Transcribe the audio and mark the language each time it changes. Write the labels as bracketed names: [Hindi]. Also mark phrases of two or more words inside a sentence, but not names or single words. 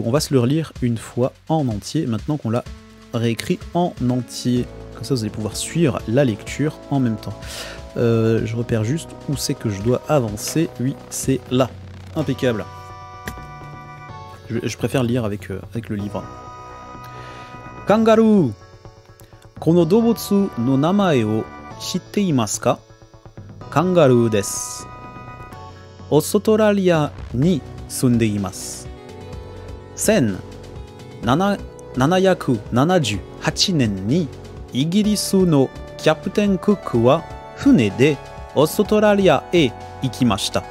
[French] On va se le relire une fois en entier, maintenant qu'on l'a réécrit en entier. Comme ça, vous allez pouvoir suivre la lecture en même temps. Je repère juste où c'est que je dois avancer. Oui, c'est là. Impeccable. Je préfère lire avec le livre. Kangaroo. [Japanese] この動物の名前を知っていますか？カンガルーです。オーストラリアに住んでいます。1778年にイギリスのキャプテンクックは船でオーストラリアへ行きました。